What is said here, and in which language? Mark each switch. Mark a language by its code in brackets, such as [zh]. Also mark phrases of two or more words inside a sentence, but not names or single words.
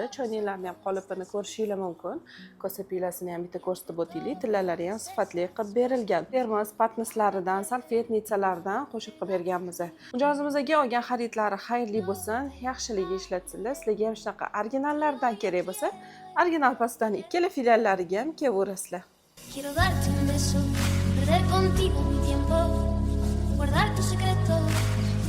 [uz] Choynaklarni ham qolipini ko'rishingiz mumkin. Kosa pilasini ham bitta ko'rsatib o'taylik. Tillalari ham sifatli qilib berilgan. Termos patnislaridan, salfetnitsalardan qo'shib qilib berganmiz. Mijozimizga olgan xaridlari xayrli bo'lsin, yaxshiligi ishlatsinlar. Sizlarga ham shunaqa originallardan kerak bo'lsa, original postaning ikkala filiallariga ham kelaverasizlar. [es] Quiero darte un beso, perder contigo mi tiempo, guardar tus secretos.